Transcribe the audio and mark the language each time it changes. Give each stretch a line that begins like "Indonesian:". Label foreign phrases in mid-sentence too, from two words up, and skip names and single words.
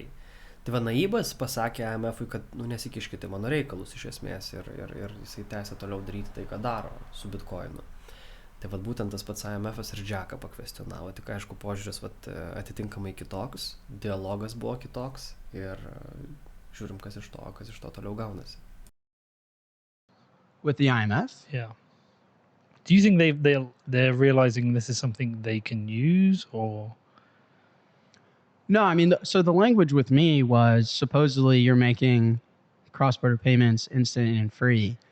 Lithuanian: Tai va, Naibas pasakė IMF'ui, kad nesikiškite mano reikalus iš esmės ir jisai tęsia toliau daryti tai, ką daro su Bitcoinu. Tai va, būtent tas pats IMF'as ir Džeką pakvestionavo, tik aišku, požiūris atitinkamai kitoks, dialogas buvo kitoks ir žiūrim, kas iš to toliau gaunasi.
English: With the IMF? Yeah. Do you think they're realizing this is something they can use, or? No, I mean, so the language with me was supposedly you're making cross-border payments instant and free.